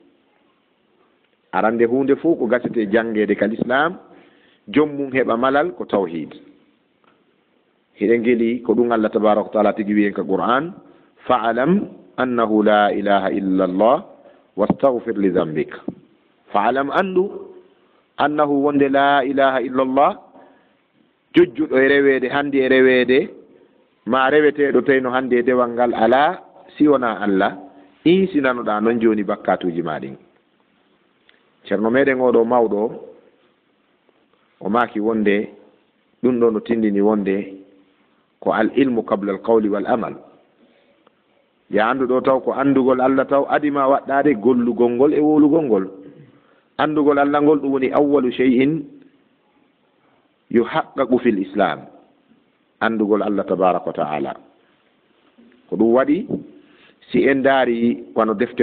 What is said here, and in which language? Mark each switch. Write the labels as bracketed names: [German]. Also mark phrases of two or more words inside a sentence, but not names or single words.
[Fula] arande hunde fof ko gasete jangede kal islam jommum heɓa malal ko tawhid hiɗen geli ko ɗum [Arabic] الله تبارك وتعالى [Fula] tigi wiyen ka qur'an [Arabic] فاعلم أنه لا إله إلا الله واستغفر لذنبك [Fula] fa'alam andu annahu wonde [Arabic] لا إله إلا الله [Fula] jojjuɗo e rewede hande e rewede ma reweteɗo tawno hande e dewal ngal ala si wona Allah insinanoɗa noon joni bakkatuji ma ɗin ceerno meɗen oɗo mawɗo o maki wonde ɗum ɗo no tindini wonde ko [Arabic] العلم قبل القول والعمل [Fula] ya anduɗo taw ko andugol Allah taw adima waɗɗade gollugol ngol e wolugol ngol andugol Allah ngol ɗum woni [Arabic] أول شيء يحقق في الإسلام [Fula] andugol [Arabic] الله تبارك وتعالى [Fula] ko ɗum waɗi si en daari wano defte